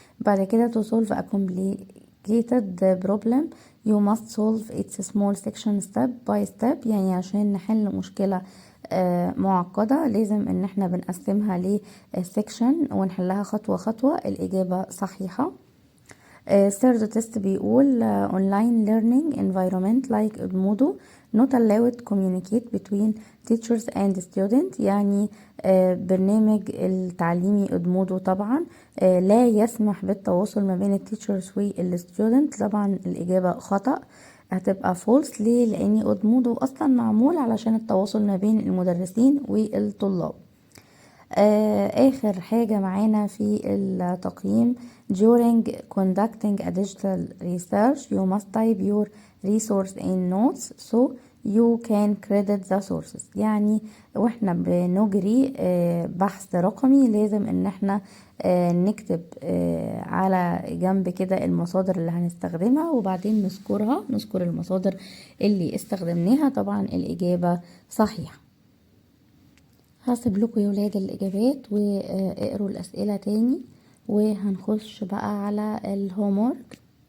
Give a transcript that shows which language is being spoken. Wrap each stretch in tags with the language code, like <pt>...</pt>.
<ar>بعد كده</ar> <en>to solve a complicated problem you must solve its small section step by step.</en> <ar>يعني عشان نحل مشكلة معقدة لازم ان احنا بنقسمها لسيكشن ونحلها خطوة خطوة. الإجابة صحيحة.</ar> <en>third test بيقول online learning environment like Edmodo not allowed communicate between teachers and students.</en> <ar>يعني برنامج التعليمي Edmodo طبعا لا يسمح بالتواصل ما بين التيتشرز والستودنت. طبعا الإجابة خطأ، هتبقى false. ليه؟ لأن Edmodo أصلا معمول علشان التواصل ما بين المدرسين والطلاب. آخر حاجة معانا في التقييم</ar> <en>during conducting a digital research you must type your resource in notes so you can credit the sources.</en> <ar>يعني واحنا بنجري بحث رقمي لازم ان احنا نكتب على جنب كده المصادر اللي هنستخدمها وبعدين نذكر المصادر اللي استخدمناها. طبعا الإجابة صحيحة. هسيب لكم يا ولاد الإجابات واقروا الأسئلة تاني وهنخش بقى على الهومورك.</ar>